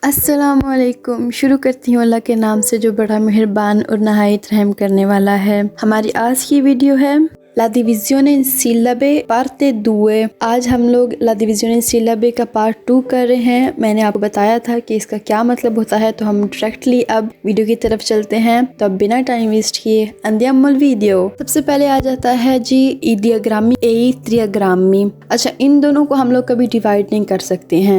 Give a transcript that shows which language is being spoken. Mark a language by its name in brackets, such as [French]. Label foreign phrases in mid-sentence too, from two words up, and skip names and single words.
[Urdu] अस्सलामुअलैकुम। شروع کرتی ہوں اللہ کے نام سے جو بڑا مہربان اور نہایت رحم کرنے والا ہے. ہماری آج کی ویڈیو ہے [Italian] La divisione in sillabe parte 2। [Urdu] آج ہم لوگ [Italian] La divisione in sillabe [Urdu] کا پارٹ 2 کر رہے ہیں. میں نے آپ کو بتایا تھا کہ اس کا کیا مطلب ہوتا ہے، تو ہم ڈائریکٹلی اب ویڈیو کی طرف چلتے ہیں. تو اب بنا ٹائم ویسٹ کیے اندیام ویڈیو۔ سب سے پہلے آ جاتا ہے جی [Italian] i digrammi e trigrammi. [Urdu] اچھا، ان دونوں کو ہم لوگ کبھی ڈیوائڈ نہیں کر سکتے ہیں.